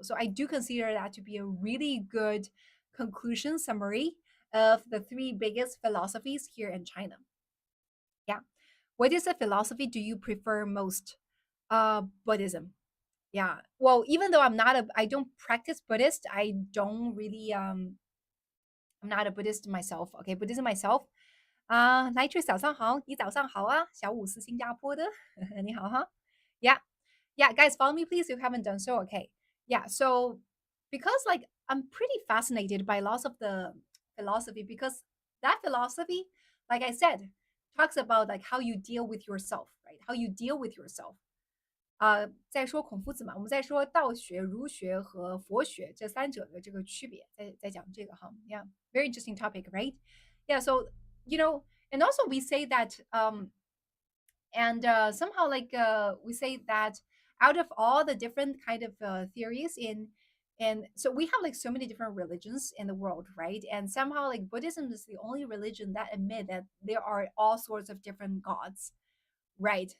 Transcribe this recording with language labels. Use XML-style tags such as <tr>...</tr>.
<en>So I do consider that to be a really good conclusion summary of the three biggest philosophies here in China. Yeah. What is the philosophy do you prefer most? Buddhism. Yeah. Well, even though I don't practice Buddhist, I don't really I'm not a Buddhist myself. Okay, Buddhism myself.</en> <zh>Nytrix 早上好，你早上好啊，小五是新加坡的，你好哈。</zh> <en>Yeah, yeah, guys, follow me, please, if you haven't done so. Okay. Yeah. So, because like I'm pretty fascinated by lots of the philosophy, because that philosophy, like I said, talks about like how you deal with yourself, right? How you deal with yourself.</en> <zh>在说孔夫子嘛，我们在说道学、儒学和佛学这三者的这个区别，在讲这个哈，</zh> <en>Yeah, very interesting topic, right? Yeah, so you know, and also we say that and somehow like we say that out of all the different kind of theories in, and so we have like so many different religions in the world, right? And somehow like Buddhism is the only religion that admit that there are all sorts of different gods. Right.</en>